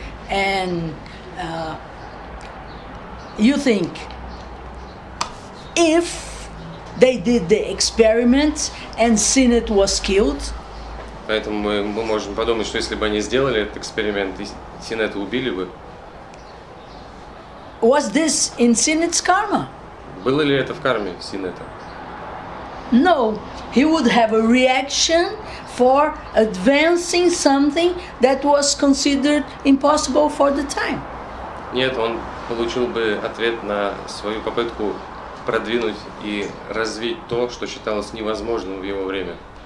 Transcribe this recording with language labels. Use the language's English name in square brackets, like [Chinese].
[English] And you think, if they did the experiment and Synod was killed, [Russian] Поэтому мы можем подумать, что если бы они сделали этот эксперимент и Синета убили бы, [English] was this in Synod's karma? [Russian] было ли это в карме Синета? [English] No, he would have a reaction for advancing something that was considered impossible for the time. [Russian] Нет, он получил бы ответ на свою попытку продвинуть и развить то, что считалось невозможным в его время.